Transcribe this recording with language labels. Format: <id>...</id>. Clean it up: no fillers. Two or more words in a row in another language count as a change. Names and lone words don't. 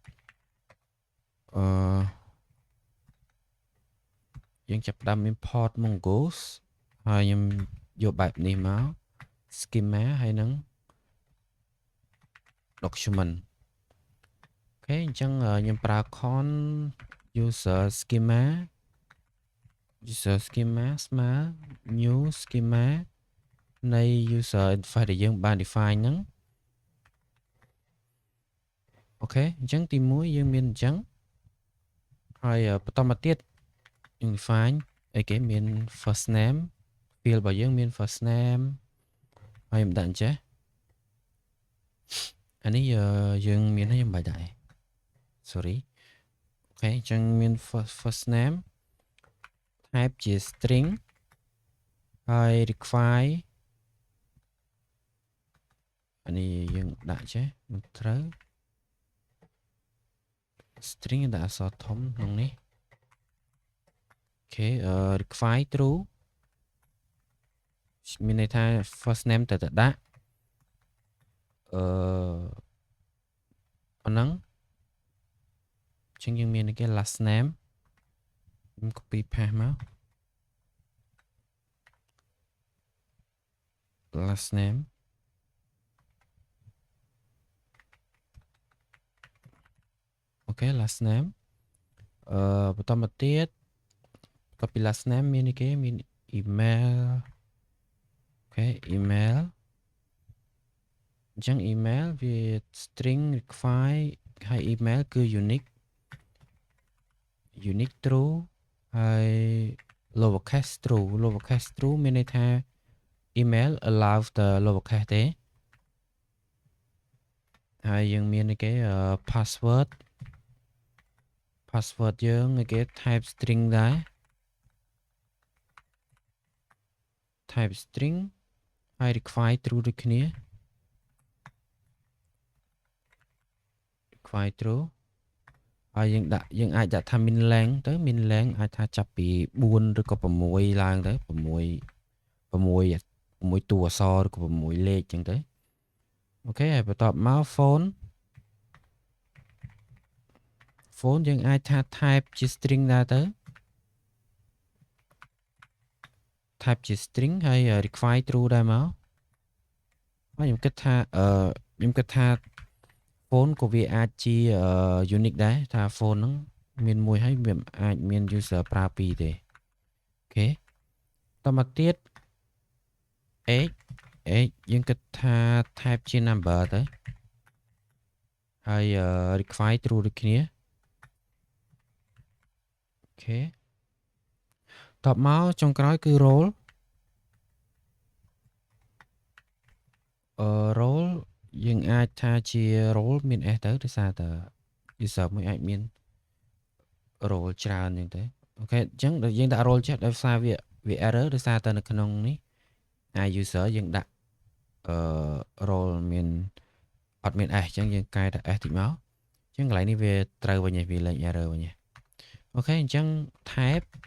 <km>យើងចាប់ផ្ដើម import Mongoose ហើយខ្ញុំយកបែបនេះមក schema ហើយនឹង document អូខេអញ្ចឹងខ្ញុំប្រើ</km> <en>con user schema</en> <km>ស្មើ</km> <en>new schema</en> <km>នៃ</km> <en>user interface</en> <km>ដែលយើងបាន define ហ្នឹង អូខេអញ្ចឹងទី1យើងមានអញ្ចឹងហើយបន្តមកទៀតយើង define អីគេមាន</km> <en>first name field</en> <km>របស់យើងមាន</km> <en>first name</en> <km>ហើយខ្ញុំដាក់អញ្ចេះ អានេះយើងមានហើយខ្ញុំបាច់ដាក់ sorry អូខេអញ្ចឹងមាន</km> <en>first name type</en> <km>ជា string ហើយ require អានេះយើងដាក់ចេះមិនត្រូវ string ដាក់អក្សរធំក្នុងនេះអូខេ</km> <en>require true</en> <km>មានន័យថា</km> <en>first name</en> <km>ទៅដាក់ប៉ុណ្ណឹងអញ្ចឹងយើងមានគេ</km> <en>last name</en> <km>ខ្ញុំ</km> <en>copy paste</en> <km>មក</km> <en>last name</en> <km>អូខេ</km> <en>last name</en> <km>បន្តមកទៀតបន្ទាប់ពី</km> <en>last name</en> <km>មានគេមាន email អូខេ email អញ្ចឹង email វា</km> <en>string require</en> <km>ហើយ email គឺ</km> <en>unique true</en> <km>ហើយ</km> <en>lowercase true</en> <km>មានន័យថា</km> <en>email allow the lowercase</en> <km>ទេហើយយើងមានគេ password យើងគេ</km> <en>type string</en> <km>ដែរ</km> <en>type string</en> <km>ហើយ</km> <en>require true</en> <km>ដូចគ្នា</km> <en>require true</en> <km>ហើយយើងអាចដាក់ថា</km> <en>min length</en> <km>ទៅ</km> <en>min length</en> <km>អាចថាចាប់ពី4ឬក៏6ឡើងទៅ6 តួអក្សរឬក៏6លេខចឹងទៅអូខេហើយបន្ទាប់មក phone យើងអាចថា type ជា string ដែរទៅ type ជា string ហើយ</km> <en>require true</en> <km>ដែរមកហើយខ្ញុំគិតថា phone ក៏ វាអាចជា unique ដែរថា phone ហ្នឹងមានមួយហើយវាអាចមាន user ប្រើពីរទេអូខេតមកទៀត age យើងគិតថា type ជា number ទៅហើយ</km> <en>require true</en> <km>ដូចគ្នាអូខេតបមកចុងក្រោយគឺ role role យើងអាចថាជា role មាន s ទៅដោយសារតែ user មួយអាចមាន role ច្រើនអញ្ចឹងទៅអូខេអញ្ចឹងយើងដាក់ role ចេះដោយសារវា error ដោយសារតែនៅក្នុងនេះuser យើងដាក់role មានអត់មាន s អញ្ចឹងយើងកែដាក់ s តិចមកអញ្ចឹងកន្លែងនេះវាត្រូវវិញហើយវាលេង error វិញហើយអូខេអញ្ចឹង type</km>